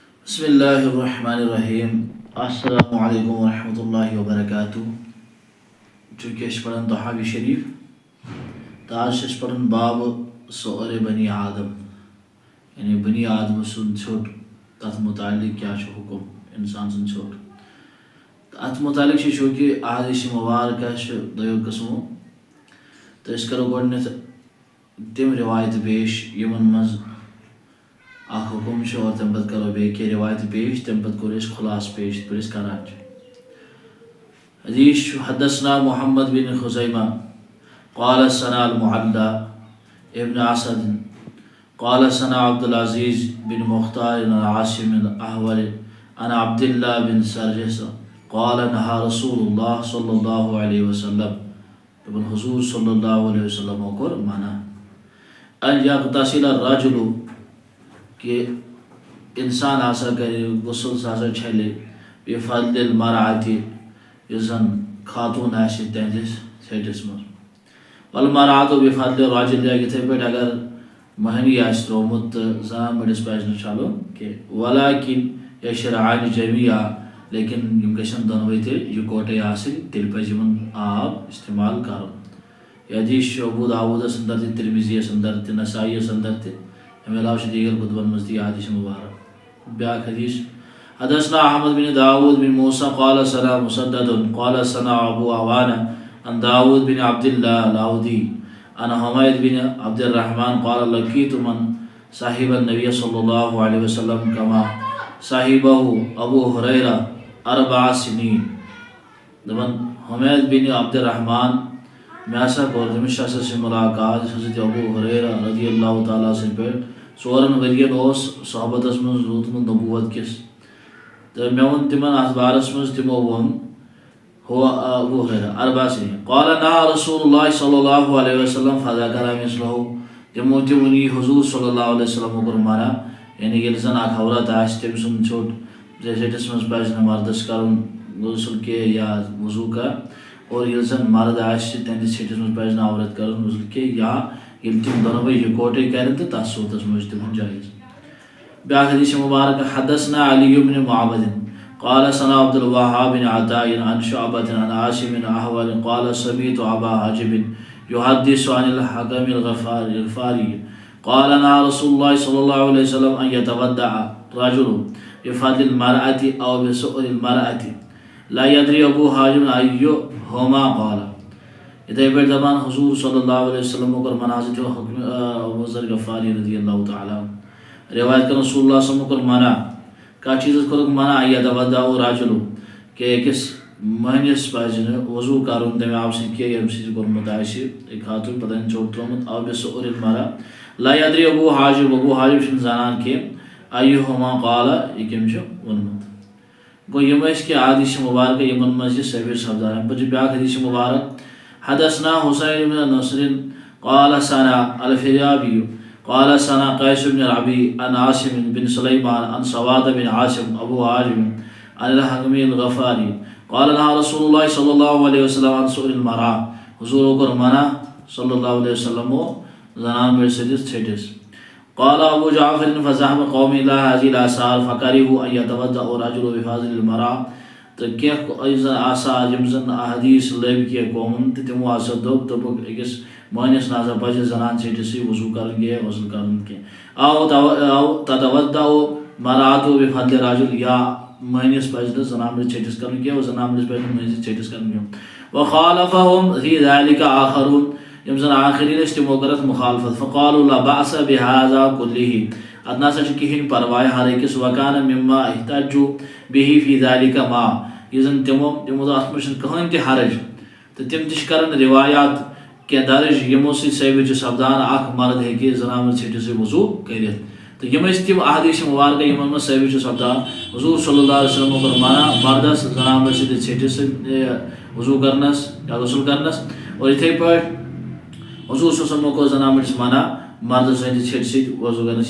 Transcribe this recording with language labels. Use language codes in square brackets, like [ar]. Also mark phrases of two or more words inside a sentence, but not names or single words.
[ar] بسم اللہ الرحمن الرحیم السلام علیکم ورحمۃ اللہ وبرکاتہ. [ks] چونکہ اس پڑھن تحابی شریف تو آج اس پڑھن باب سؤر بنی آدم یعنی بنی آدم سن ژھوٹ تتھ متعلق کیا حکم انسان سن ژھوٹ ات متعلق چونکہ احادیث مبارکہ [ur] دو قسموں [ks] تو اس کرو گۄڈنیتھ تم روایت پیش یمن مز حکم اور تم پتہ کرو بیٚیہِ کینٛہہ روایت پیش تم پتہ کور خلاص پیش یِتھ پٲٹھۍ أسۍ کران چھِ. [ar] حدیث حدثنا محمد بن خزیمہ قال ثنا المعلى ابن اسد قال ثنا عبد العزيز بن مختار عن عاصم الاحول عن عبد الله بن سرجس قال نهى رسول الله صلى الله عليه وسلم ابن [ks] حضور صلی اللہ علیہ وسلم کور منع [ar] ان یغتسل الرجل [ks] کہ انسان ہسا کرِ غسل سا ہسا چھلہِ [ar] بفضل المرأة [ks] یُس زن خاتون آسہِ تہنٛدِس ژھیٚٹِس منٛز [ar] والمرأة بفضل الرجل [ks] یا یِتھے پٲٹھۍ اگر مہنی آسہِ ترومُت تہٕ زنان مٔڈِس پزِ نہٕ چھلُن کینٛہہ [ar] ولكن یشرعان جميعا [ks] لیکن یم گژھن دۄنوے تیٚلہِ یِکوٹے آسٕنۍ تیٚلہِ پزِ یِمن آب استعمال کرُن. یہ حدیث چھُ ابو داؤدس اندر تہِ ترمذیَس اندر تہِ نسائیَس اندر تہِ امہِ علاوٕ چھِ دیگر کتبن منٛز تہِ یہِ حدیث مبارک. [ar] بیاکھ حدیث حدثنا احمد بن داود بن موسى قال ثنا مسدد قال ثنا ابو عوانة عن داود بن عبد الله الاودي عن حميد بن عبد الرحمن قال لقيت من صاحب النبي صلى الله عليه وسلم كما صاحبه ابو هريرة 4 سنين. [ks] دپان حمید بن عبد الرحمن میں ہسا کور تٔمِس چھِ ہسا ملاقات حضرت ابو ہریرہ [ar] رضی اللہ تعالیٰ [ks] سٕنٛدۍ پٮ۪ٹھ 4 ؤرین اوس صحبتس منٛز روٗدمُت نبوت کِس تہٕ مےٚ ووٚن تِمن اتھ بارس منٛز تِمو ووٚن [ar] ہو ابو ہریرہ 4 سنين قال نهى رسول الله صلی اللہ علیہ وسلم فذكر مثله [ks] تِمو تہِ ووٚن یی حضور [ar] صلی اللہ علیہ وسلم [ks] کوٚر منع یعنی ییٚلہِ زن اکھ عورت آسہِ تٔمۍ سُنٛد ژھیوٚٹ ژھیٚٹِس منٛز پزِ نہٕ مردس کرُن غسل کینٛہہ یا وضوٗ کانٛہہ اور ییٚلہِ زن مرد آسہِ تہنٛدِس ژھیٚٹِس منٛز پزِ نہٕ عورت کرُن غسل کینٛہہ یا ییٚلہِ تِم دۄنوے یِکوٹے کرن تہٕ تتھ صوٗرتس منٛز چھُ تِمن جٲیز. [ar] بیاکھ حدیث مبارک حدثنا علی بن معبد قال ثنا عبد الوهاب بن عطاء عن شعبة عن عاصم الاحول قال سمعت ابا حاجب يحدث عن الحكم الغفاري قال نهى رسول الله صلى الله عليه وسلم ان يتودع رجل بفضل المرأة او بسؤر المرأة لا يدري ابو حاجب ايهما قال. [ks] اتھے پٲٹھۍ دپان حضور [ar] صلی اللہ علیہ وسلم [ks] کوٚر منع حضرت ابو ذر غفاری [ar] رضی اللہ تعالیٰ [ks] روایت کرن [ar] رسول اللہ صلی اللہ علیہ وسلم [ks] کوٚر منع کتھ چیٖزس کوٚرُکھ منع [ar] یتودع رجل [ks] کہ أکِس مہنِس پزِ نہٕ وضوٗ کرُن تمہِ آبہٕ سۭتۍ کینٛہہ ییٚمہِ سۭتۍ کوٚرمُت آسہِ خاتون پتہٕ آسہِ ژوٚٹ ترومُت [ar] او بسؤر المرأة لا يدري ابو حاجب [ks] چھُنہٕ زانان کینٛہہ [ar] ایہما قال [ks] یہِ کٔمۍ چھُ ووٚنمُت. گوٚو یِم ٲسۍ کینٛہہ احادیث مبارکہ یِمن منٛز یہِ ثٲبت سپدان. [ar] اَمہِ پتہٕ چھُ بیاکھ حدیث مبارک حدثنا حسین بن نصر قال ثنا الفريابي قال ثنا قيس بن ربيع عن عاصم بن سليمان عن سواد بن عاصم ابو حازم عن الحكم الغفاري قال نهى رسول الله صلى الله عليه وسلم عن سؤر المرأة [ks] حضور کوٚر منع [ar] صلی اللہ علیہ وسلم [ks] زنان مٔڈِس سٕنٛدِس ژھیٚٹِس. [ar] قال ابو جعفر فذهب قوم الى هذه الاثار فكرهوا ان يتودع الرجل بفضل المرأة [ks] تہٕ کینٛہہ زن آثار یِم زن احادیث لٔبۍ کینٛہہ قومن تہٕ تِمو ہسا دوٚپُکھ أکِس مہنِس نہ ہسا پزِ زنان ژھیٚٹِسٕے وضوٗ کرُن کینٛہہ غسل کرُن کینٛہہ [ar] او تتودع المرأة بفضل الرجل [ks] یا مہنِس پزِ نہٕ زنان مٔڈِس ژھیٚٹِس کرُن کینٛہہ زنان مٔڈِس پزِ نہٕ مہنِس ژھیٚٹِس کرُن کینٛہہ. [ar] وخالفهم في ذلك آخرون [ks] یِم زن آخرین ٲسۍ تِمو کٔر اتھ مخالفت [ar] فقالوا لا بأس بهذا كله [ks] اتھ نسا چھُ کِہینۍ پرواے ہر أکِس [ar] وكان مما احتجوا به في ذلك ما [ks] یہِ زن تِمو دوٚپ اتھ منٛز چھُنہٕ کٕہٕنۍ تہِ حرج تہٕ تِم تہِ چھِ کران روایات کینٛہہ درج یِمو سۭتۍ ثٲبت چھُ سپدان اکھ مرد ہیٚکہِ زنان مٔڈِس ژھیٚٹِسٕے وضوٗ کٔرِتھ تہٕ یِم ٲسۍ تِم احادیث مبارکہ یِمن منٛز ثٲبت چھُ سپدان حضور [ar] صلی اللہ علیہ وسلم [ks] کوٚر منع مردس زنان مٔڈِس سٕنٛدِس ژھیٚٹِس سۭتۍ وضوٗ کرنس یا غسل کرنس اور یِتھے پٲٹھۍ حضور [ar] صلی اللہ علیہ وسلم [ks] کوٚر زنان مٔڈِس منع مردس سٕنٛدِس ژھیٚٹہِ سۭتۍ وضوٗ کرنس.